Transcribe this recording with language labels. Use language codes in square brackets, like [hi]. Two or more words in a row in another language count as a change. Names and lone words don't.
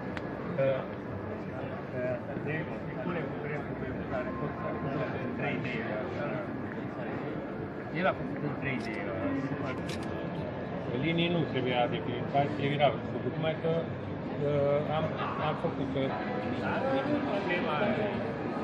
[it] Alcune potrebbero usare il 3D. Io l'ho fatto il 3D. [ro] Linii nu trebuia definite, trebuia făcut. Numai că am făcut problema